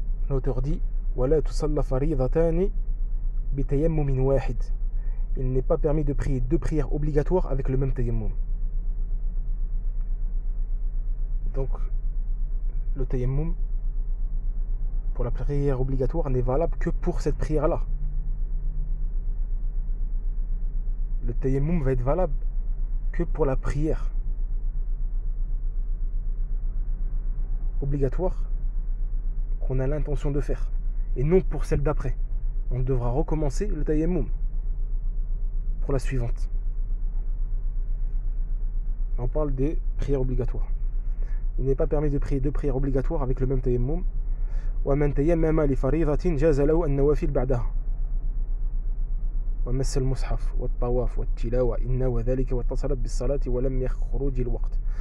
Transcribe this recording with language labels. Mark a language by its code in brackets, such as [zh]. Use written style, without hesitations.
[fr] L'auteur dit [ar] وَلَا تُصَلَّ فَرِيضَتَانِ بِتَيَمُّمٍ وَاحِدٍ. [fr] Il n'est pas permis de prier deux prières obligatoires avec le même tayammum. Donc le tayammum pour la prière obligatoire n'est valable que pour cette prière-là. Le tayammum va être valable que pour la prière obligatoire qu'on a l'intention de faire, et non pour celle d'après. On devra recommencer le tayammum pour la suivante. On parle des prières obligatoires. Il n'est pas permis de prier deux prières obligatoires avec le même tayammum. [ar] ومن تيمم لفريضة جاز له النوافل بعدها ومس المصحف والطواف والتلاوة إن وذلك واتصلت بالصلاة ولم يخرج الوقت.